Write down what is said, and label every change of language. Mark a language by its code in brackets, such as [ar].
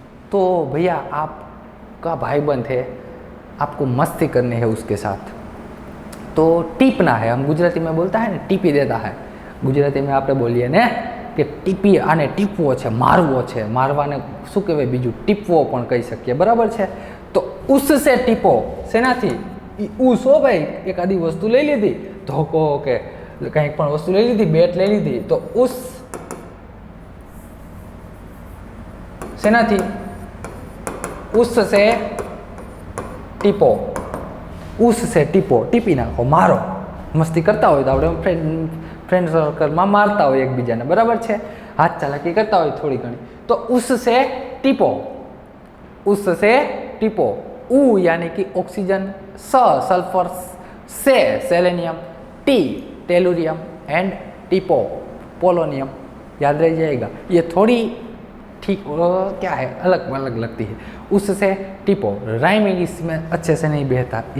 [hi] तो भैया आपका भाईबंद है, आपको मस्ती करनी है उसके साथ, तो टीपना है। हम गुजराती में बोलता है ना, टीपी देता है। गुजराती में आपने बोलिए ने कि टीपी आने टीपવો [gu] છે, મારવો છે, મારવાને શું કહેવાય બીજું? ટીપવો પણ કહી શકીએ, બરાબર છે? તો उससे ટીપો શેનાથી? ઉસ હો ભાઈ, એક આદી વસ્તુ લઈ લીધી, ધોકો કે કંઈક પણ વસ્તુ લઈ લીધી, બેટ લઈ લીધી, તો ઉસ શેનાથી? उससे ટીપો, उससे ટીપો, ટીપી નાખો, મારો। મસ્તી કરતા હોય તો આપણે ફ્રેન્ડ સર્કલમાં મારતા હોય એકબીજાને, બરાબર છે? હાથ ચાલાકી કરતા હોય થોડી ઘણી, તો उससे ટીપો, उससे ટીપો। [hi] उ यानी कि ऑक्सीजन, स सल्फर, से selenium, T tellurium and टीपो polonium. याद रह जाएगा। ये थोड़ी ठीक क्या है अलग अलग लगती है। उससे टीपो राइमिंग इसमें अच्छे से नहीं बैठता।